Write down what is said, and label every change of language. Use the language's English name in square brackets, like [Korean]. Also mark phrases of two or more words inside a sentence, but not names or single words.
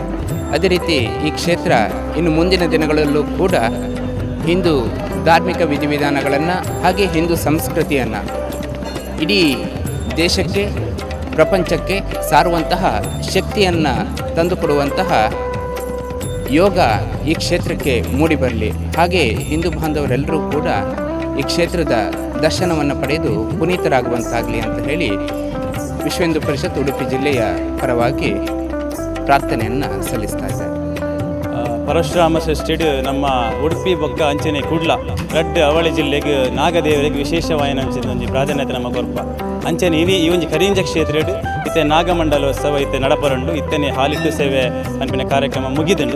[Kannada] ಅದೇ ರೀತಿ ಈ ಕ್ಷೇತ್ರ ಇನ್ನು ಮುಂದಿನ ದಿನಗಳಲ್ಲೂ ಕೂಡ ಹಿಂದೂ ಧಾರ್ಮಿಕ ವಿಧಿವಿಧಾನಗಳನ್ನು ಹಾಗೆ ಹಿಂದೂ ಸಂಸ್ಕೃತಿಯನ್ನು ಇಡೀ ದೇಶಕ್ಕೆ, ಪ್ರಪಂಚಕ್ಕೆ ಸಾರುವಂತಹ ಶಕ್ತಿಯನ್ನು ತಂದುಕೊಡುವಂತಹ ಯೋಗ ಈ ಕ್ಷೇತ್ರಕ್ಕೆ ಮೂಡಿಬರಲಿ. ಹಾಗೆ ಹಿಂದೂ ಬಾಂಧವರೆಲ್ಲರೂ ಕೂಡ ಈ ಕ್ಷೇತ್ರದ ದರ್ಶನವನ್ನು ಪಡೆದು ಪುನೀತರಾಗುವಂತಾಗಲಿ ಅಂತ ಹೇಳಿ ವಿಶ್ವ ಹಿಂದೂ ಪರಿಷತ್ ಉಡುಪಿ ಜಿಲ್ಲೆಯ ಪರವಾಗಿ ಪ್ರಾರ್ಥನೆಯನ್ನು ಸಲ್ಲಿಸ್ತಾ ಇದ್ದಾರೆ. [Tulu] ಪರಶುರಾಮ ಷಷ್ಠಿಡ್ ನಮ್ಮ ಉಡುಪಿ ಬೊಕ್ಕ ಅಂಚನೆ ಕುಡ್ಲ ರಡ್ಡ್ ಅವಳಿ ಜಿಲ್ಲೆಗೆ ನಾಗದೇವರಿಗೆ ವಿಶೇಷವಾಯಿನ ಅಂಚಿನ ಒಂಜಿ ಪ್ರಾಧಾನ್ಯತೆ ನಮ್ಮ ಕೊರ್ಪ ಅಂಚನೆ ಈ ಒಂಜಿ ಕರಿಂಜ ಕ್ಷೇತ್ರ ಇತ್ತೆ ನಾಗಮಂಡಲೋತ್ಸವ ಇತ್ತೆ ನಡಪರಂಡು ಇತ್ತನೆ ಹಾಲಿಟ್ಟು ಸೇವೆ ಅನ್ಪಿನ ಕಾರ್ಯಕ್ರಮ ಮುಗಿದುಂಡು.